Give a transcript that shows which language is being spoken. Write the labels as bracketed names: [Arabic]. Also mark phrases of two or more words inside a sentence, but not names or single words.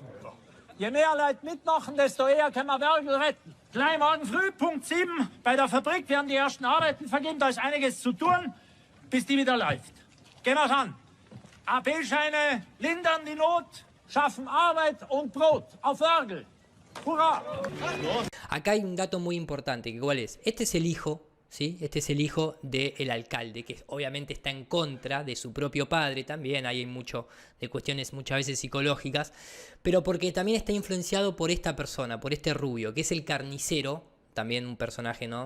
[German] Je mehr Leute mitmachen, desto eher können wir Werkel retten. Gleich morgen früh, Punkt 7, bei der Fabrik werden die ersten Arbeiten vergeben. Da ist einiges zu tun, bis die wieder läuft. Gehen wir's an. AB-Scheine lindern die Not, schaffen Arbeit und Brot. Auf Werkel. Hurra! [Spanish] Acá hay un dato muy importante, que ¿cuál es? Este es el hijo, ¿sí? Este es el hijo del alcalde, que obviamente está en contra de su propio padre también. Hay mucho de cuestiones muchas veces psicológicas, pero porque también está influenciado por esta persona, por este rubio, que es el carnicero, también un personaje, ¿no?